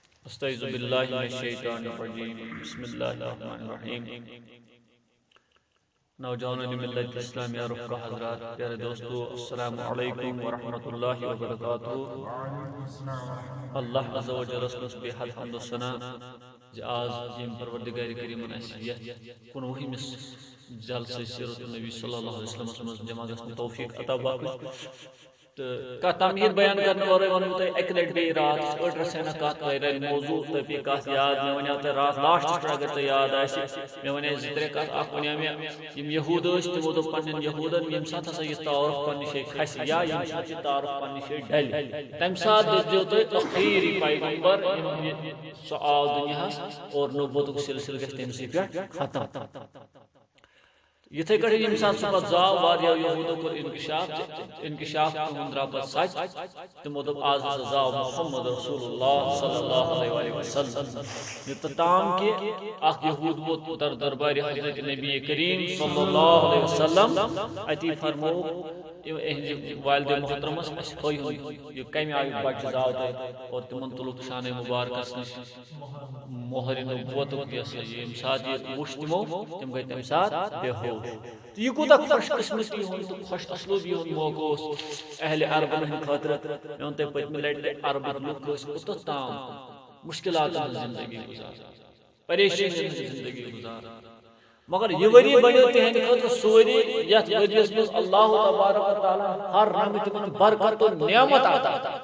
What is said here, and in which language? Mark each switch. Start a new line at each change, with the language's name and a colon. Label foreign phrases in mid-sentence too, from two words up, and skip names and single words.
Arabic: استعوذ باللہ من الشیطان الرجیم بسم اللہ الرحمن الرحیم
Urdu: نوجوانوں ملت اسلامی رفقہ حضرات پیارے دوستو
Arabic: السلام علیکم ورحمۃ اللہ وبرکاتہ اللہ عز و جل
Kashmiri: اس بے حد حمد و ثنا آز یم پروردگار کریم اسیت کنوہمس جلسہ سیرت النبی
Arabic: صلی اللہ علیہ وسلم
Kashmiri: جمع گژھنُک توفیق عطا باقی تو تمہید
Urdu: بیان کرنے
Kashmiri: ورے ونو تہ اک لٹ بی رات اڑ رسینا کت ویرے موضوع تہ پی کت یاد مے ونیا تہ رات لاسٹ اگر تہ یاد آسی مے ونیا زترے کت اخ ونیا مے یم یہود ٲسۍ تمو دوٚپ پننٮ۪ن یہودن یم سات ہسا یہ تعارف پننہِ جایہِ کھسہِ یا یم سات یہ تعارف پننہِ جایہِ ڈلہِ تمہِ سات دِژیو تُہۍ ٲخری پیغمبر سُہ آو دُنیاہس اور نبوتُک سلسلہٕ گژھِ تٔمسٕے پٮ۪ٹھ ختم یتھے کٹھے یم سات سہ پتہٕ زاو واریاہو یہودو کوٚر انکشاف تِمن درٛاو پتہٕ سچ تِمو دوٚپ آز ہسا زاو محمد رسول اللہ
Arabic: صلی اللہ علیہ وسلم
Kashmiri: یوٚتام کہ اکھ یہود ووت در دربارِ حضرت نبی کریم
Arabic: صلی اللہ علیہ وسلم
Kashmiri: اتی فرموو اہندِ والدِ محترمس اس یہ کمہِ آیُک بچہ زاو تۄہہِ اور تمن تُلُکھ شانہ مبارکس نش مۄہرِ نبوتُک یۄس ییٚمہِ ساتہٕ یہِ وُچھ تِمو تِم گٔے تمہِ ساتہٕ بے ہوش یہ کوٗتاہ خۄش قسمتی ہُنٛد تہٕ خۄش اسلوٗبی ہُنٛد موقعہٕ اوس اہلِ عربن ہٕنٛدِ خٲطرٕ مےٚ ووٚن تۄہہِ پٔتمہِ لٹہِ عربٕکۍ لُکھ ٲسۍ کوٚتتھ تام مُشکلاتن ہٕنٛز زندگی گُزاران پریشٲنی ہٕنٛز زندگی گُزاران مگر یہ ؤری بنیو تہندِ خٲطرٕ سُہ ؤری یتھ ؤریس منٛز
Arabic: اللہ تبارک و تعالیٰ
Kashmiri: ہر رنگہٕ تمن برکت و نعمت عطا